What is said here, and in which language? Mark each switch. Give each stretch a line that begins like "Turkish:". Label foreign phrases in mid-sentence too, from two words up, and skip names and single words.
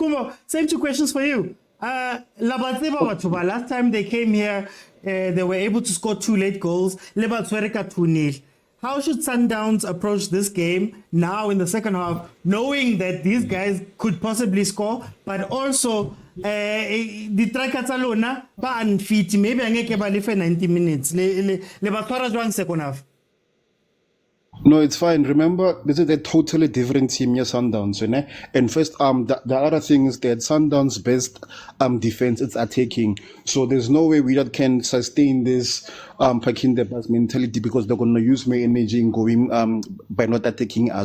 English: Kumo, same 2 questions for you. Last time they came here, they were able to score 2 late goals. 2-0. How should Sundowns approach this game now in the second half, knowing that these guys could possibly score, but also the Trakatalona ba unfit, maybe
Southern Sotho: angeke ba lefe
English: 90 minutes.
Southern Sotho: Le ba tshwara jwang
English: second half? No, it's fine. Remember, this is a totally different team, yeah, Sundowns, And first, the other thing is that Sundowns' best defense is attacking. So there's no way Wydad can sustain this packing the bus mentality, because they're gonna use more energy in going by not attacking us.